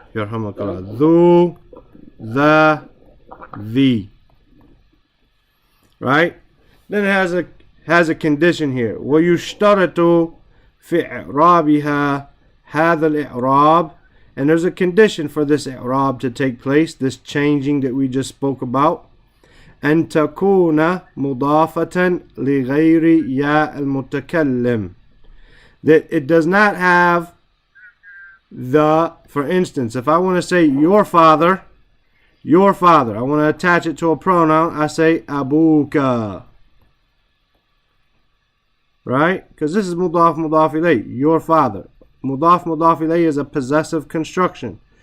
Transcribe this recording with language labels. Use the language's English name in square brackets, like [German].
[English] Yarhamakallah. Dhu, Dha, Thi. Right? Then it has a condition here. [Arabic] وَيُشْتَرَطُ فِي إِعْرَابِهَا هَذَا الْإِعْرَابِ. [English] And there's a condition for this i'rab to take place, this changing that we just spoke about. [Arabic] أن تكون مضافة لغير ياء المتكلم. [English] That it does not have for instance, if I want to say your father, I want to attach it to a pronoun, I say abuka. Right? Because this is mudaf mudaf ilayh, your father. Mudaf mudaf ilayh is a possessive construction.